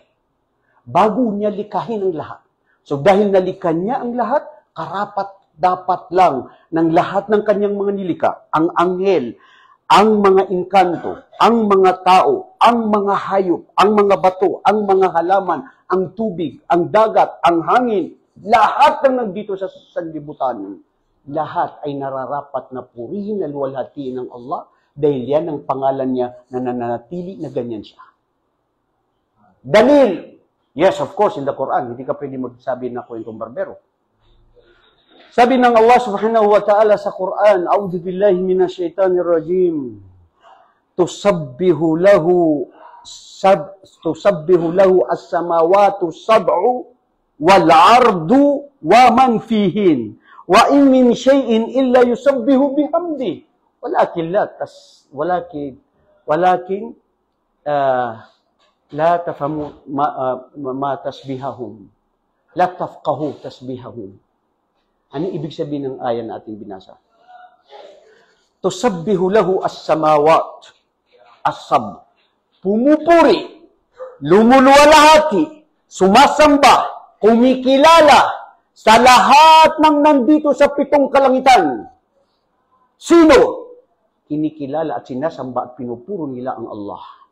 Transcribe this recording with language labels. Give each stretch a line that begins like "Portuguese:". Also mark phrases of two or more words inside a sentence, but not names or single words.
Filipino: Bago niya likahin ang lahat. So dahil nalikha niya ang lahat, karapat dapat lang ng lahat ng kanyang mga nilika, ang anghel, ang mga inkanto, ang mga tao, ang mga hayop, ang mga bato, ang mga halaman, ang tubig, ang dagat, ang hangin, lahat ng nandito sa sanlibutan, lahat ay nararapat na purihin at luwalhatiin ng Allah dahil yan ang pangalan niya na nananatili na ganyan siya.
English: Dalil! Yes, of course, in the Quran,
Filipino: hindi ka pwede magsabi na kwentong barbero. Sabi ng Allah
Arabic: سبحانه وتعالى
Filipino: sa Quran,
Arabic: أعوذ بالله من الشيطان الرجيم. تسبح له السماوات السبع والأرض ومن فيهن. وإن من شيء إلا يسبح بحمد. ولكن لا تفهمو ما تسبيحهم. لا تفقهو تسبيحهم.
Filipino: Ano ibig sabihin ng ayan na ating binasa?
Arabic: تسبح له السماوات السبع.
Filipino: Pumupuri, lumuluwalhati, sumasamba, kumikilala sa lahat ng nandito sa 7 kalangitan. Sino? Kinikilala at sinasamba at pinupuro nila ang Allah.